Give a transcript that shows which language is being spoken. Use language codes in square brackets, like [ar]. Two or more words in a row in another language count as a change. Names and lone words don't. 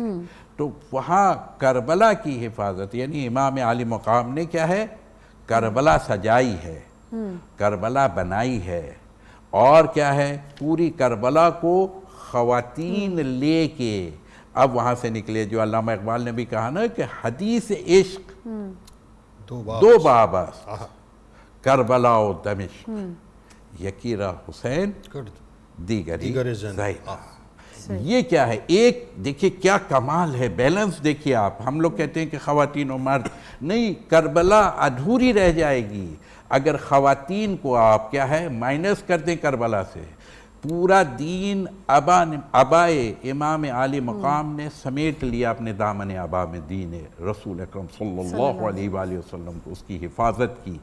[ur] تو وہاں کربلا کی حفاظت یعنی امام عالی مقام نے کیا ہے؟ کربلا سجائی ہے، کربلا بنائی ہے. اور کیا ہے؟ پوری کربلا کو خواتین لے کے اب وہاں سے نکلے. جو علامہ اقبال نے بھی کہا نا کہ [fa] حدیث عشق دو باب است، کربلا و دمشق، یکی را حسین دیگری زینب. [ur] یہ کیا ہے؟ ایک دیکھیے کیا کمال ہے، بیلنس دیکھیے آپ. ہم لوگ کہتے ہیں کہ خواتین و مرد، نہیں، کربلا ادھوری رہ جائے گی اگر خواتین کو آپ کیا ہے مائنس کر دیں کربلا سے. پورا دین ابائے امام عالی مقام نے سمیٹ لیا اپنے دامن ابا میں دین رسول اکرم صلی اللہ علیہ وآلہ وسلم کو، اس کی حفاظت کی.